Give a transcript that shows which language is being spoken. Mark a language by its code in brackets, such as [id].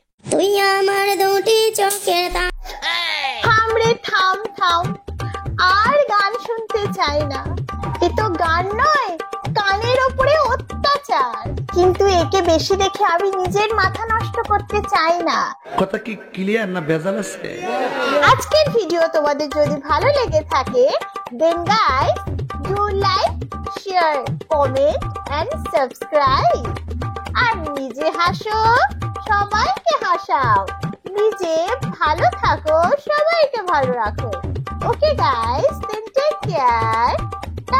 [bn] তুই আমার দুটি চোখের থাম রে থাম থাম, আর গান শুনতে চাই না। এ তো গান নয়, কানের ওপরে অত্যাচার। কিন্তু একে বেশি দেখে আমি নিজের মাথা নষ্ট করতে চাই না। কথা কি ক্লিয়ার না ভেজাল আছে? আজকের ভিডিও তোমাদের যদি ভালো লেগে থাকে, [en] then guys do like, share, comment and subscribe. [bn] আর নিজে হাসো, সবাইকে হাসাও। নিজে ভালো থাকো, সবাইকে ভালো রাখো। [en] Okay guys, then take care.